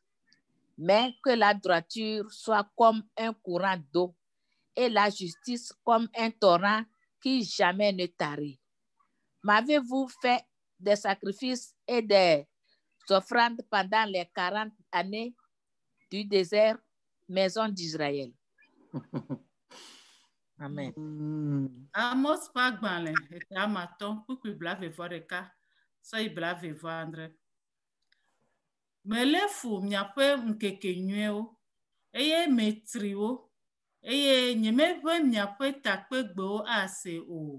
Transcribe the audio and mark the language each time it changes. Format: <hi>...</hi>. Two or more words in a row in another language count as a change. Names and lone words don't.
<fr>Mais que la droiture soit comme un courant d'eau et la justice comme un torrent qui jamais ne tarit. M'avez-vous fait des sacrifices et des offrandes pendant les 40 années du désert, maison d'Israël? Amen.</fr> <ee>Amos pagbalẽ etamatɔ kpukpui blaeve-vɔ-ɖeka sɔyi blaeve-vɔ-adre. Mele fu miaƒe ŋkekenyuiwo eye metri wo eye nyemeʋẽ miaƒe takpegbewo ase o.</ee>